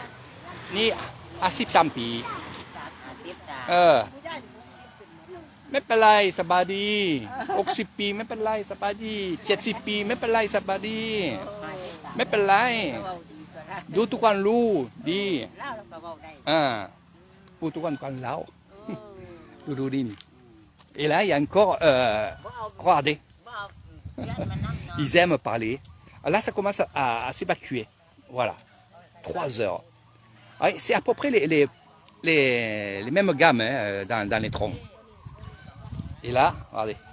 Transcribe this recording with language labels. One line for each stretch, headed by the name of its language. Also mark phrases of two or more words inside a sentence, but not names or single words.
Thai: นี่13 ปีไม่เป็นไรสบายดี60 ปีไม่เป็นไรสบายดี70 ปีไม่เป็นไรสบายดีไม่เป็นไรดูทุกคนรู้ดี พูดทุกคนแล้ว ดูดิ
French: et là il y a encore regardez ils aiment parler là ça commence à s'évacuer voilà 3 heures c'est à peu près les mêmes gammes dans les troncs et là regardez